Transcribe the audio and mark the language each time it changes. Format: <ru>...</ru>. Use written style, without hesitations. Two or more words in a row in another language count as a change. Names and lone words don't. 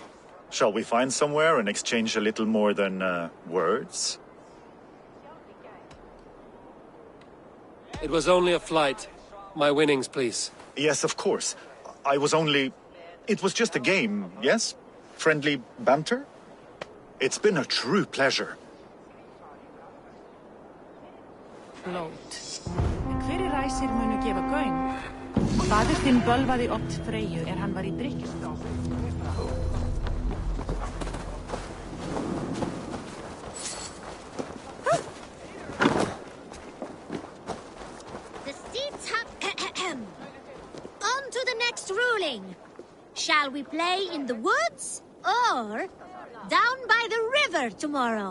<en>Shall we find somewhere and exchange a little more than, words? It was only a flight. My winnings, please. Yes, of course. It was just a game, yes? Friendly banter? It's been a true pleasure. Blót.</en> <is>En hverjir ræsir munu gefa gaum? Faðir þinn bölvaði oft Freyju hann var í drykkjuskap.</is> <en>The seats have... On to the next ruling. Shall we play in the woods or down by the river tomorrow?</en>